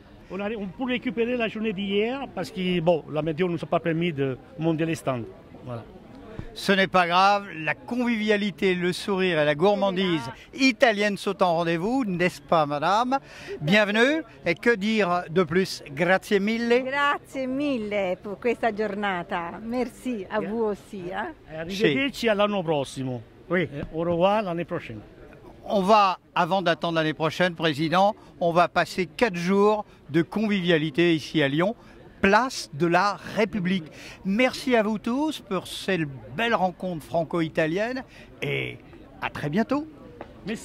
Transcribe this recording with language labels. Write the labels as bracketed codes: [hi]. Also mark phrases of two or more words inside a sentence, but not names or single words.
[fr] On peut récupérer la journée d'hier parce que bon, la météo ne nous a pas permis de monter les stands. Voilà. Ce n'est pas grave, la convivialité, le sourire et la gourmandise italienne sont en rendez-vous, n'est-ce pas madame? Bienvenue, et que dire de plus? [it] Grazie mille. Grazie mille per questa giornata. [fr] Merci à vous aussi. Hein? [it] Arrivederci all'anno prossimo. [fr] Oui. Au revoir l'année prochaine. On va, avant d'attendre l'année prochaine, Président, on va passer 4 jours de convivialité ici à Lyon, place de la République. Merci à vous tous pour cette belle rencontre franco-italienne et à très bientôt.